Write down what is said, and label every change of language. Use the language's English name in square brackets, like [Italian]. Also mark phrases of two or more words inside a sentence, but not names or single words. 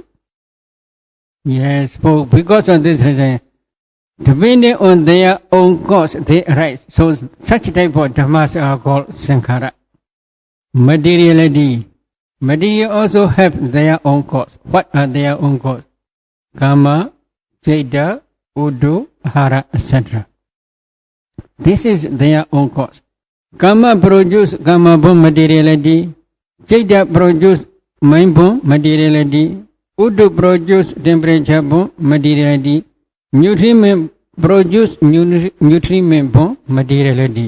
[English] Yes, because of this reason, depending on their own cause, they arise. So such type of dhammas are called sankhara. Materiality. Material also have their own cause. What are their own cause? [Pali] Kama, cittaja, uddhu, [English] hara, etc. This is their own cause. Kama produce kama-born materiality. Cittaja produce mind-born materiality. Uddhu produce temperature-born materiality. Nutriment produce nutriment-born materiality.